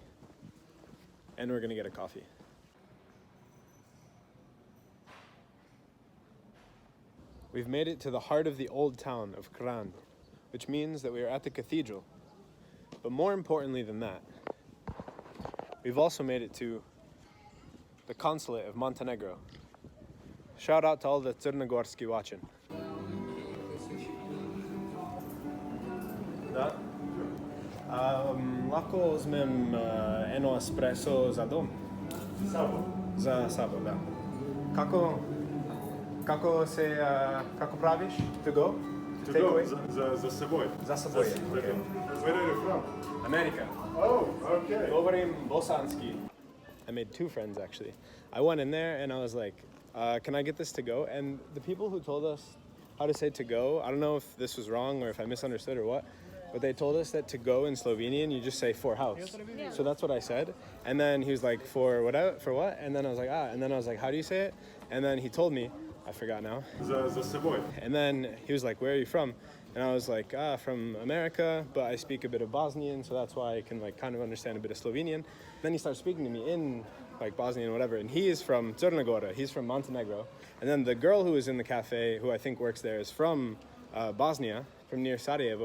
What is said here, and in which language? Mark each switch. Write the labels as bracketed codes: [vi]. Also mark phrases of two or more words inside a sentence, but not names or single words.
[en] And we're gonna get a coffee. We've made it to the heart of the old town of Kranj, which means that we are at the cathedral. But more importantly than that, we've also made it to the consulate of Montenegro. Shout out to all the Crnogorski watching. [sl] Da? [bs] Lako uzmem eno espresso za dom? [sl] Sabo. Za sabo, da. Kako praviš? [en] To go? To Take go, away? [sl] za seboj. Za sobой. Okay. [en] Where are you from? America. Oh, okay. [bs] Govorim bosanski. [en] I made two friends actually. I went in there and I was like, can I get this to go? And the people who told us how to say to go, I don't know if this was wrong or if I misunderstood or what, but they told us that to go in Slovenian, you just say for house. Yeah. So that's what I said. And then he was like, for what? And then I was like, and then I was like, how do you say it? And then he told me, I forgot now. [sl] Za seboj. [en] And then he was like, where are you from? And I was like, from America, but I speak a bit of Bosnian, so that's why I can like kind of understand a bit of Slovenian. Then he started speaking to me in like Bosnian, whatever, and he is from Crna Gora, he's from Montenegro. And then the girl who was in the cafe, who I think works there, is from Bosnia, from near Sarajevo.